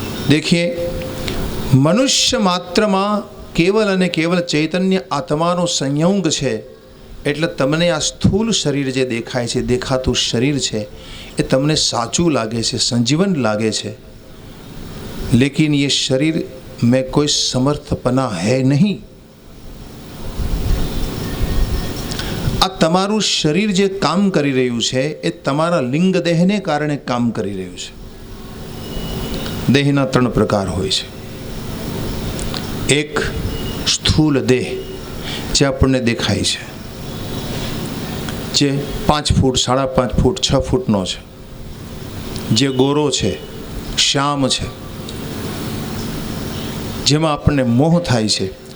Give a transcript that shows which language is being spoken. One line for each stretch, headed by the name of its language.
Gujarati: દેખીએ, મનુષ્ય માત્રમાં કેવલ અને કેવલ ચૈતન્ય આત્માનો સંયોગ છે. એટલે તમને આ સ્થૂલ શરીર જે દેખાય છે, દેખાતું શરીર છે, એ તમને સાચું લાગે છે, સંજીવન લાગે છે.
Hindi: લેકિન ये शरीर में कोई समर्थपना है नहीं.
Gujarati: આ તમારું શરીર જે કામ કરી રહ્યું છે એ તમારા લિંગ દેહને કારણે કામ કરી રહ્યું છે. દેહના 3 પ્રકાર હોય છે. એક સ્થૂલ દેહ જે આપણને દેખાય છે, જે 5 ફૂટ, 5.5 ફૂટ, 6 ફૂટનો છે, જે ગોરો છે, શ્યામ છે, જેમાં આપણને મોહ થાય છે.